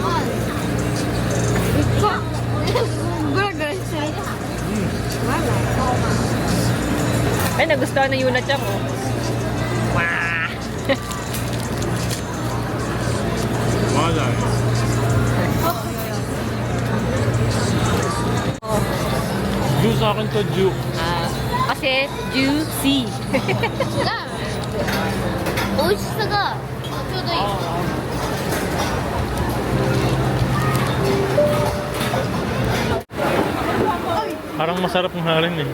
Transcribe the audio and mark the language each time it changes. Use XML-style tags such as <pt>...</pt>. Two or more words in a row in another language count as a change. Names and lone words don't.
<tl>Ay, nagustuhan na Yuna Chang, oh. Wow! Wala. Juice sa akin to, juice. Kasi juicy.</tl> <ja>美味しさがちょうどいい。</ja> <tl>Parang masarap ng haring eh.</tl>